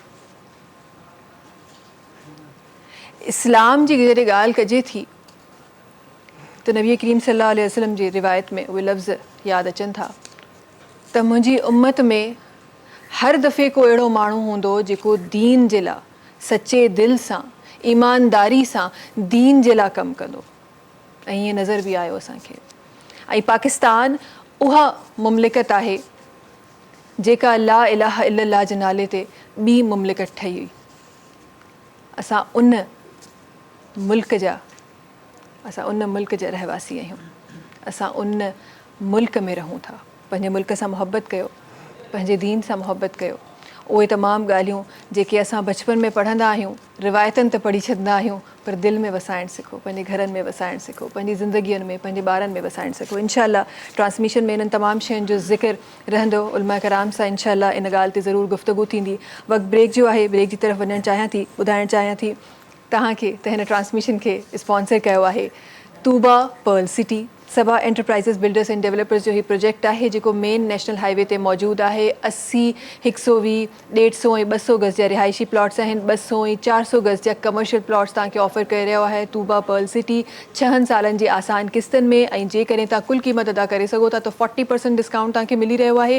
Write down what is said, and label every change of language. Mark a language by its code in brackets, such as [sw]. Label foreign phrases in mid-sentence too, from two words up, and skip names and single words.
[sd] इस्लाम जी जॾहिं ॻाल्हि कजे थी त नबी करीम [ar] صلى الله عليه وسلم [sd] जी रिवायत में उहे लफ़्ज़ यादि अचनि था त मुंहिंजी उम्मत में हर दफ़े को अहिड़ो माण्हू हूंदो जेको दीन जे लाइ सचे दिलि सां, ईमानदारी सां दीन जे लाइ कमु कंदो। ऐं ईअं नज़र बि आयो असांखे। ऐं पाकिस्तान उहा मुमलिकत आहे जेका [ar] لا إله إلا الله [sd] जे नाले ते ॿी मुमलिकत ठही हुई। असां उन मुल्क जा रहवासी आहियूं। असां उन मुल्क में रहूं था। पंहिंजे मुल्क सां मुहबत कयो, पंहिंजे दीन सां मुहबत कयो, उहे तमामु ॻाल्हियूं जेके असां बचपन में पढ़ंदा आहियूं, रिवायतनि ते पढ़ी छॾंदा आहियूं, पर दिलि में वसाइणु सिखो, पंहिंजे घरनि में वसाइणु सिखो, पंहिंजी ज़िंदगीअ में, पंहिंजे ॿारनि में वसाइणु सिखो। इंशाअल्लाह ट्रांसमिशन में इन्हनि तमामु शयुनि जो ज़िक्र रहंदो। उलमा कराम सां इंशाअल्लाह इन ॻाल्हि ते ज़रूरु गुफ़्तगू थींदी। वक़्तु ब्रेक जो आहे, ब्रेक जी तरफ़ वञणु चाहियां थी, ॿुधाइणु चाहियां थी तव्हांखे त हिन ट्रांसमिशन खे स्पॉन्सर कयो आहे तूबा पर्ल सिटी। सबा एंटरप्राइज़िस बिल्डर्स एंड डेवलपर्स जो ही प्रोजेक्ट आहे जेको मेन नेशनल हाईवे ते मौजूदु आहे। 80, 120, 150 ऐं 200 गज़ जा रिहाइशी प्लॉट्स आहिनि। 200 ऐं 400 गज़ जा [en] commercial plots [sd] तव्हांखे ऑफर करे रहियो आहे तूबा पर्ल सिटी 6 सालनि जी आसान किस्तनि में। ऐं जेकॾहिं तव्हां कुल क़ीमत अदा करे सघो था त 40% डिस्काउंट तव्हांखे मिली रहियो आहे।